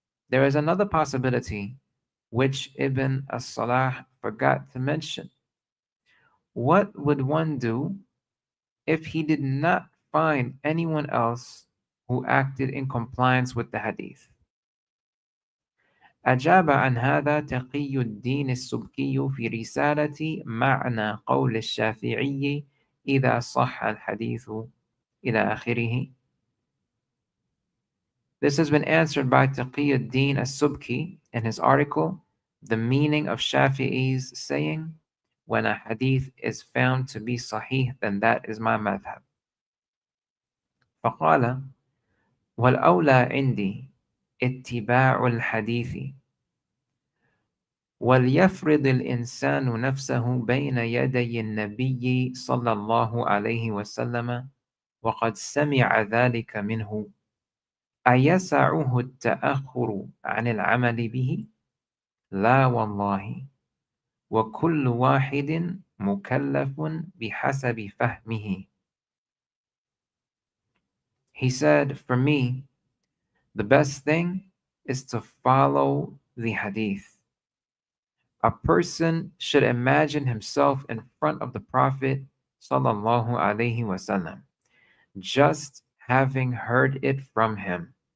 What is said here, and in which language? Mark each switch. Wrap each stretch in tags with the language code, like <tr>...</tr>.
<en>There is another possibility which Ibn as-Salah forgot to mention. What would one do if he did not find anyone else who acted in compliance with the hadith?</en> <ar>أجاب عن هذا تقي الدين السبكي في رسالة معنى قول الشافعي إذا صح الحديث إلى آخره.</ar> <en>This has been answered by Taqi ad-Din as-Subki in his article, The Meaning of Shafi'i's saying, when a hadith is found to be sahih, then that is my madhab.</en> <ar>فقال والأولى عندي اتباع الحديث وليفرض الإنسان نفسه بين يدي النبي صلى الله عليه وسلم وقد سمع ذلك منه أيسعه التأخر عن العمل به؟ لا والله وكل واحد مكلف بحسب فهمه.</ar> <en>He said, for me, the best thing is to follow the hadith. A person should imagine himself in front of the Prophet sallallahu alayhi wasallam, just having heard it from him.</en>